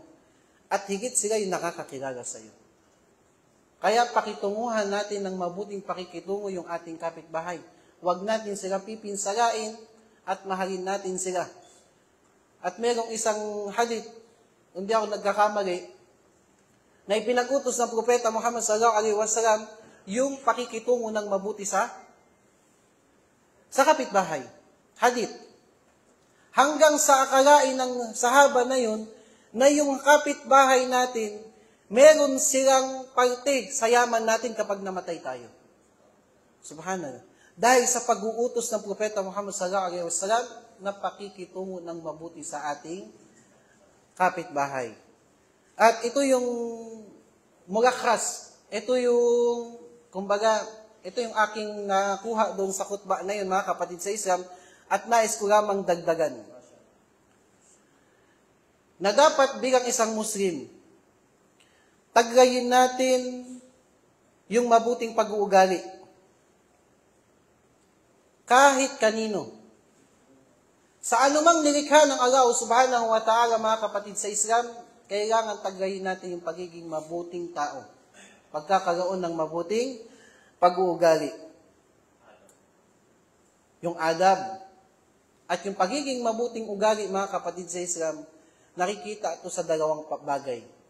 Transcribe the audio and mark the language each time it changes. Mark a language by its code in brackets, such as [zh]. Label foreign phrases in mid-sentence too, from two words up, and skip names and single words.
[tl] At higit sila yung nakakakilala sa iyo. Kaya pakitunguhan natin ng mabuting pakikitungo yung ating kapitbahay. Huwag natin sila pipinsalain at mahalin natin sila. At merong isang hadith, hindi ako nagkakamali, na ipinag-utos ng Propeta Muhammad [ar] صلى الله عليه وسلم [tl] yung pakikitungo ng mabuti sa kapitbahay. Hadith. Hanggang sa akalain ng sahaba na yun, na yung kapitbahay natin, meron silang parte sa yaman natin kapag namatay tayo. Subhanallah. Dahil sa pag-uutos ng Propeta Muhammad [ar] صلى الله عليه وسلم [tl] na pakikitungo ng mabuti sa ating kapitbahay. At ito yung mulakhas. Ito yung, kumbaga, ito yung aking nakuha doon sa khutbah na yun, mga kapatid sa Islam, at nais ko lamang dagdagan. Na dapat bilang isang Muslim, tagayin natin yung mabuting pag-uugali. Kahit kanino. Sa anumang nilikha ng Allah [ar] سبحانه وتعالى, [tl] mga kapatid sa Islam, kailangan tagayin natin yung pagiging mabuting tao. Pagkakaroon ng mabuting pag-uugali. Yung adab. At yung pagiging mabuting ugali, mga kapatid sa Islam, nakikita ito sa dalawang bagay.